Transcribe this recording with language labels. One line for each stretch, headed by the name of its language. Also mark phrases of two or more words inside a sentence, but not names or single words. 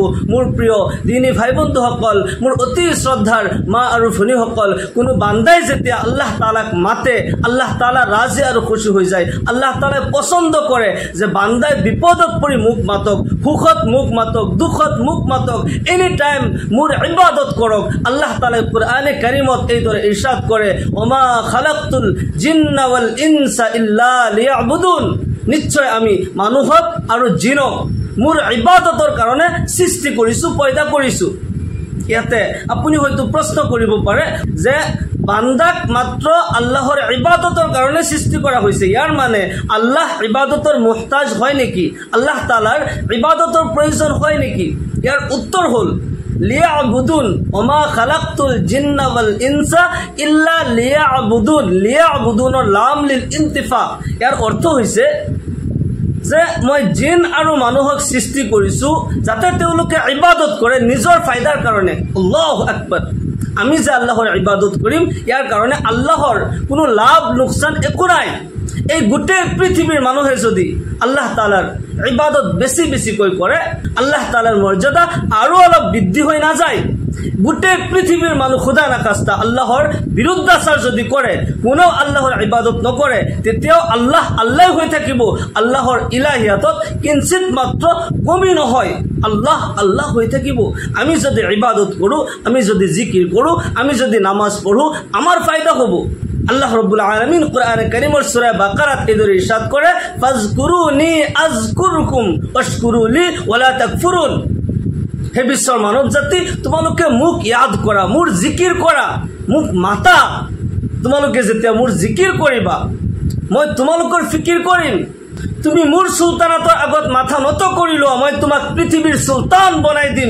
Assamese: মোৰ প্ৰিয় দিনী ভাই বন্ধুসকল, মোৰ অতি শ্ৰদ্ধাৰ মা আৰু ভনীসকল, কোনো বান্দাই যেতিয়া আল্লাহ তাআলাক মাতে আল্লাহ তাআলা ৰাজি আৰু খুশি হৈ যায়। আল্লাহ তাআলাই পছন্দ কৰে যে বান্দাই বিপদত পৰি মুখ মাতক, সুখত মুখ মাতক, দুখত মুখ মাতক,
English: any time
Assamese: মোৰ ইবাদত কৰক। আল্লাহ তাআলাই কুরআনে কারীমত এইদৰে ইৰশাদ কৰে,
Arabic: وما خلقت الجن والإنس إلا ليعبدون,
Assamese: নিশ্চয় আমি মানুহক আৰু জিনক মোৰ ইবাদতৰ কাৰণে সৃষ্টি কৰিছোঁ, পয়দা কৰিছোঁ। ইয়াতে আপুনি হয়তো প্ৰশ্ন কৰিব পাৰে যে বান্দাক মাত্ৰ আল্লাহৰ ইবাদতৰ কাৰণে সৃষ্টি কৰা হৈছে, ইয়াৰ মানে আল্লাহ ইবাদতৰ মুহতাজ হয় নেকি? আল্লাহ তাআলাৰ ইবাদতৰ প্ৰয়োজন হয় নেকি? ইয়াৰ উত্তৰ হ'ল লিয়াবুদুন,
Arabic: وما خلقت الجن والإنس إلا ليعبدون.
Assamese: লিয়াবুদুনৰ
Arabic: لام للانتفاع,
Assamese: ইয়াৰ অৰ্থ হৈছে যে মই জিন আৰু মানুহক সৃষ্টি কৰিছোঁ যাতে তেওঁলোকে ইবাদত কৰে নিজৰ ফায়দাৰ কাৰণে।
Arabic: الله أكبر.
Assamese: আমি যে আল্লাহৰ ইবাদত কৰিম ইয়াৰ কাৰণে আল্লাহৰ কোনো লাভ লোকচান একো নাই। এই গোটেই পৃথিৱীৰ মানুহে যদি আল্লাহ তাআলাৰ ইবাদত বেছি বেছিকৈ কৰে আল্লাহ তাআলাৰ মৰ্যাদা আৰু অলপ বৃদ্ধি হৈ নাযায়? গোটেই পৃথিৱীৰ মানুহ
Persian: خدا نخواسته
Assamese: আল্লাহৰ বিৰুদ্ধাচাৰ যদি কৰে, কোনেও আল্লাহৰ ইবাদত নকৰে, তেতিয়াও আল্লাহ আল্লাহ হৈ থাকিব। আল্লাহৰ ইলাহিয়াতত কিঞ্চিত মাত্ৰ কমি নহয়, আল্লাহ আল্লাহ হৈ থাকিব। আমি যদি ইবাদত কৰোঁ, আমি যদি জিকিৰ কৰোঁ, আমি যদি নামাজ পঢ়োঁ, আমাৰ ফায়দা হ'ব। আল্লাহ রাব্বুল আলামিন কোরআনে কারীমের সূরা বাকারাত এদরে ইরশাদ করে,
Arabic: فاذكروني أذكركم واشكروا لي ولا تكفرون.
Assamese: হে বিশ্বৰ মানৱ জাতি, তোমালোকে মোক ইয়াদ কৰা, মোৰ জিকিৰ কৰা, মোক মাতা। তোমালোকে যেতিয়া মোৰ জিকিৰ কৰিবা মই তোমালোকৰ ফিকিৰ কৰিম। তুমি মোৰ সুলতানাতৰ আগত মাথা নত কৰি লোৱা, মই তোমাক পৃথিৱীৰ সুলতান বনাই দিম।